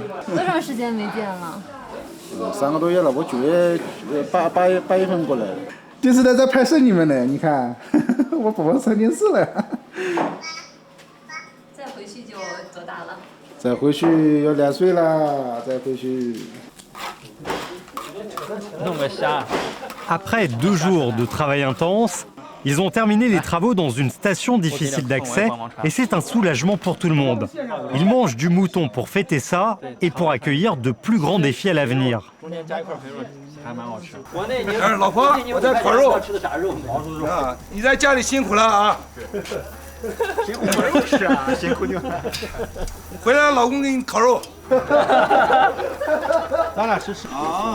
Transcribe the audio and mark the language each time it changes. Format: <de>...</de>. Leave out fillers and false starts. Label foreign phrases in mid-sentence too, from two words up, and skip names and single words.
<zh>多长时间没见了？3个多月了，我9月8月份过来的。电视台在拍摄你们呢，你看，我宝宝上电视了。再回去要2岁了，再回去。</zh> <fr>Après 2 jours de travail intense, ils ont terminé les travaux dans une station difficile d'accès et c'est un soulagement pour tout le monde. Ils mangent du mouton pour fêter ça et pour accueillir de plus grands défis à l'avenir.</fr> <zh>老婆，我在烤肉啊！你在家里辛苦了啊！辛苦肉吃啊，辛苦你了。回来老公给你烤肉。咱俩吃啊！</zh>